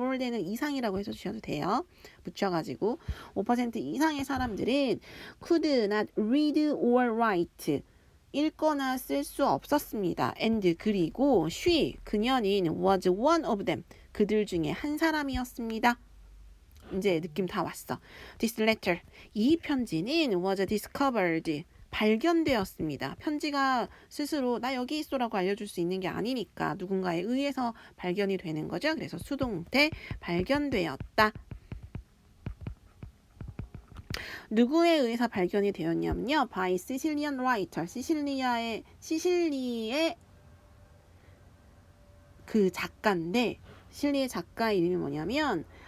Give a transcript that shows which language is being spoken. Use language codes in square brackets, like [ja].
[ko] more than은 이상이라고 해서 주셔도 돼요. 붙여가지고 5% 이상의 사람들은 [en] could not read or write, [ko] 읽거나 쓸 수 없었습니다. and, 그리고 she, 그녀는 [en] was one of them, [ko] 그들 중에 한 사람이었습니다. 이제 느낌 다 왔어. [en] This letter, [ko] 이 편지는 [en] was discovered, [ko] 발견되었습니다. 편지가 스스로 나 여기 있어라고 알려줄 수 있는 게 아니니까 누군가에 의해서 발견이 되는 거죠. 그래서 수동태 발견되었다. 누구에 의해서 발견이 되었냐면요. [en] by Sicilian writer, [ko] 시실리의 그 작가인데, 시실리의 작가 이름이 뭐냐면